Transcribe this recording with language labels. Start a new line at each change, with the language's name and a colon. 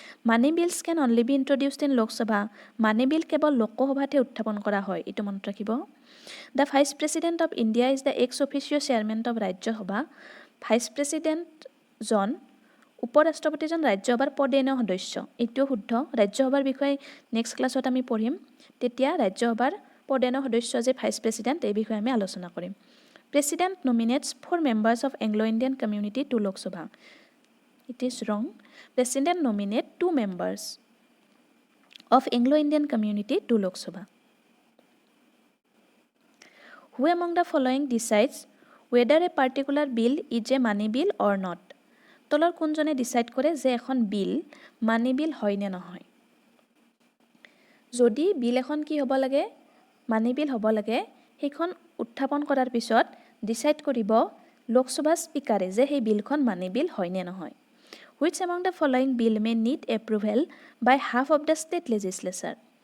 English: Money bills can only be introduced in Lok Sabha.
Assamese: Money bill কেৱল লোকসভাতে উত্থাপন কৰা হয়, এটো মনত ৰাখিব।
English: The Vice President of India is the ex officio chairman of Rajya Sabha.
Assamese: Vice President জন উপৰাষ্ট্ৰপতিজন ৰাজ্যসভাৰ পদেন সদস্য, এটো শুদ্ধ। ৰাজ্যসভাৰ বিষয়ে নেক্সট ক্লাছত আমি পঢ়িম, তেতিয়া ৰাজ্যসভাৰ পদেন সদস্য যে ভাইস প্ৰেসিডেন্ট এই বিষয়ে আমি আলোচনা কৰিম।
English: President nominates 4 members of Anglo-Indian community to Lok Sabha. It is wrong. President nominates 2 members of Anglo-Indian community to Lok Sabha. Who among the following decides whether a particular bill is a money bill or not?
Assamese: তলৰ কোনজনে decide কৰে যে এখন বিল মানি বিল হয় নে নহয়? যদি বিল এখন কি হ'ব লাগে মানি বিল হ'ব লাগে সেইখন উত্থাপন কৰাৰ পিছত ডিসাইড কৰিব লোকসভা স্পিকাৰে যে সেই বিলখন মানি বিল হয় নে নহয়।
English: Which among the following bill may need approval by half of the state legislature?